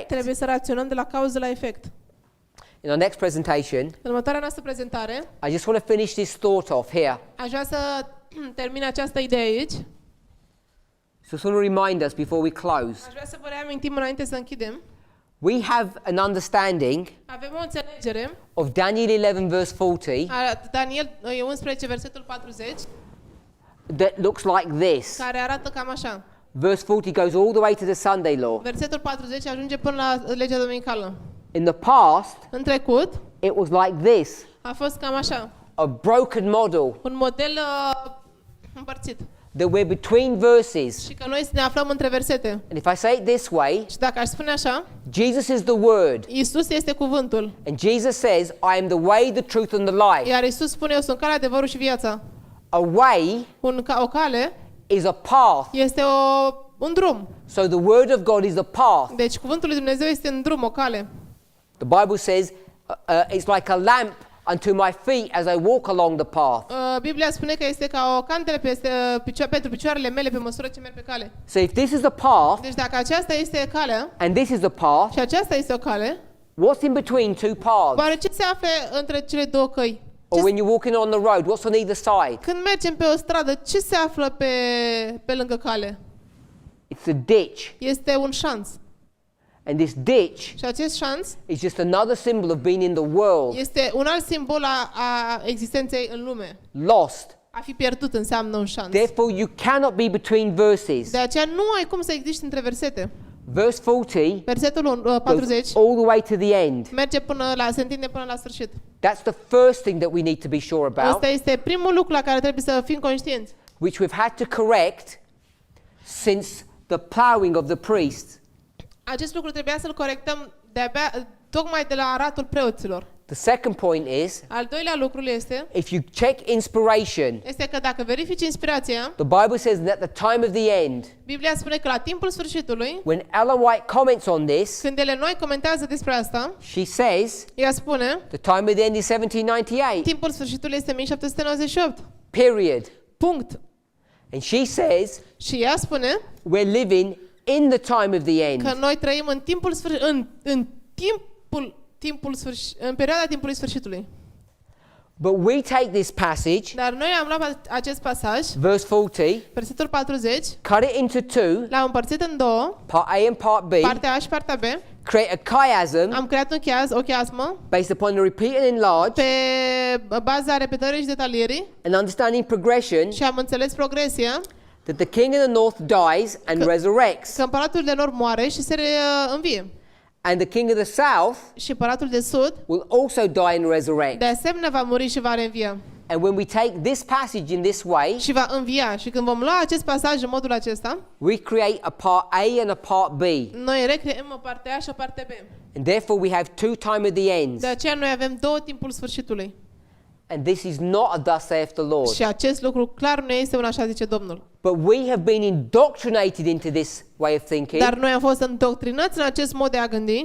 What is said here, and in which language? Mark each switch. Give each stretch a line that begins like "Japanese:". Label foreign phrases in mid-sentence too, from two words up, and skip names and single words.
Romanian: Trebuie să raționăm de la cauză la efect.
English: In our next presentation,
Romanian: În următoarea noastră prezentare,
English: I just want to finish this thought off here.
Romanian: aș vrea să termin această idee aici.
English: So I just want to remind us before we close.
Romanian: Aș vrea să vă reamintim înainte să închidem.
English: We have an understanding
Romanian: Avem o înțelegere
English: of Daniel 11 verse 40
Romanian: a Daniel 11, versetul 40,
English: that looks like this.
Romanian: care arată cam așa.
English: Verse 40 goes all the way to the Sunday law.
Romanian: Versetul 40 ajunge până la legea dominicală.
English: In the past,
Romanian: În trecut
English: it was like this,
Romanian: a fost cam așa.
English: a broken model,
Romanian: Un model împărțit.
English: that we're between verses.
Romanian: Și că noi ne aflăm între versete.
English: And if I say it this way,
Romanian: Și dacă aș spune așa,
English: Jesus is the Word,
Romanian: Isus este cuvântul.
English: and Jesus says, I am the way, the truth, and the life.
Romanian: Iar Isus spune, eu sunt calea, adevărul și viața.
English: A way
Romanian: O cale
English: is a path.
Romanian: este un drum.
English: So the Word of God is a path.
Romanian: Deci cuvântul lui Dumnezeu este un drum, o cale.
English: The Bible says it's like a lamp unto my feet as I walk along the path.
Romanian: Biblia spune că este ca o candelă pentru picioarele mele pe măsură ce merg pe cale.
English: So if this is a path
Romanian: Deci dacă aceasta este calea
English: and this is a path,
Romanian: și aceasta este o cale,
English: what's in between two paths?
Romanian: oare ce se află între cele două căi?
English: Or when you're walking on the road, what's on either side?
Romanian: Când mergem pe o stradă, ce se află pe lângă cale?
English: It's a ditch.
Romanian: Este un șanț.
English: And this ditch
Romanian: Și acest șanț
English: is just another symbol of being in the world,
Romanian: este un alt simbol a existenței în lume.
English: lost.
Romanian: A fi pierdut înseamnă un șanț.
English: Therefore, you cannot be between verses.
Romanian: De aceea nu ai cum să existi între versete.
English: Verse 40
Romanian: Versetul
English: goes
Romanian: 40
English: all the way to the end.
Romanian: merge se întinde până la sfârșit.
English: That's the first thing that we need to be sure about,
Romanian: Asta este primul lucru la care trebuie să fim conștienți.
English: which we've had to correct since the plowing of the priests.
Romanian: Acest lucru trebuia să-l corectăm tocmai de la aratul preoților.
English: The second point is,
Romanian: Al doilea lucru este
English: if you check inspiration,
Romanian: că dacă verifici inspirația,
English: the Bible says that at the time of the end,
Romanian: Biblia spune că la timpul sfârșitului,
English: when Ellen White comments on this,
Romanian: când ele noi comentează despre asta,
English: she says
Romanian: ea spune,
English: the time of the end is 1798.
Romanian: timpul sfârșitului este 1798.
English: Period.
Romanian: Punct.
English: And she says
Romanian: Și ea spune
English: we're living in the time of the end.
Romanian: că noi trăim în timpul în perioada timpului sfârșitului.
English: But we take this passage,
Romanian: Dar noi am luat acest pasaj,
English: verse 40,
Romanian: versetul 40,
English: cut it into two,
Romanian: l-am împărțit în două,
English: part A and part B,
Romanian: partea A și partea B.
English: create a chiasm
Romanian: Am creat o chiasmă
English: based upon the repeat and enlarge
Romanian: pe baza repetării și detalierii
English: and understanding progression,
Romanian: și am înțeles progresia,
English: that the king of the north dies and resurrects.
Romanian: că împăratul de nord moare și se învie.
English: And the king of the south
Romanian: Și împăratul de sud,
English: will also die and resurrect.
Romanian: de asemenea, va muri și va reînvia.
English: And when we take this passage in this way,
Romanian: Și va învia. Și când vom lua acest pasaj în modul acesta,
English: we create a part A and a part B.
Romanian: noi recreăm o parte A și o parte B.
English: And therefore we have two time of the ends.
Romanian: De aceea noi avem două timpul sfârșitului.
English: And this is not a thus saith the Lord.
Romanian: Și acest lucru clar nu este un așa zice Domnul.
English: But we have been indoctrinated into this way of thinking.
Romanian: Dar noi am fost îndoctrinați în acest mod de a gândi.